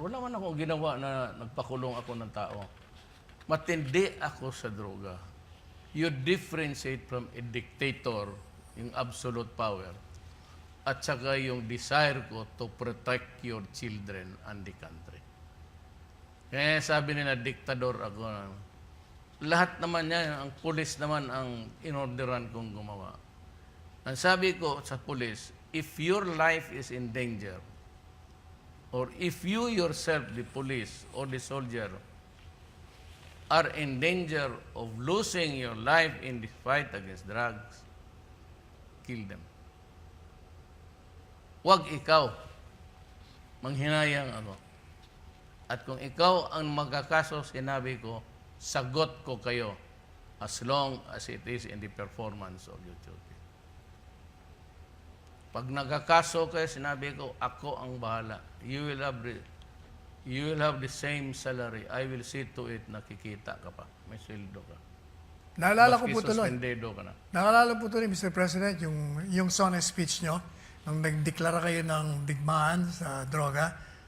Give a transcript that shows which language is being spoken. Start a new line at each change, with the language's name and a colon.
Filipino: Wala man akong ginawa na nagpakulong ako ng tao. Matindi ako sa droga.
English: You differentiate from a dictator,
Filipino: yung
English: absolute power,
Filipino: at saka yung desire ko
English: to protect your children and the country.
Filipino: Kaya sabi nila, diktador ako. Lahat naman yan, ang pulis naman ang inorderan kong gumawa. Ang sabi ko sa pulis,
English: if your life is in danger, or if you yourself, the police or the soldier, are in danger of losing your life in the fight against drugs, kill them.
Filipino: Huwag ikaw. Manghinayang ako. At kung ikaw ang magkakaso, sinabi ko, sagot ko kayo
English: as long as it is in the performance of your duty.
Filipino: Pag nagkakaso kayo, sinabi ko, ako ang bahala.
English: You will have the same salary. I will see to it
Filipino: na kikita ka pa. May sweldo ka. Naalala ko po Baski tuloy. suspendedo ka na. Naalala po tuloy, Mr. President, yung sonnet speech nyo, nung nagdeklara kayo ng digmaan sa droga.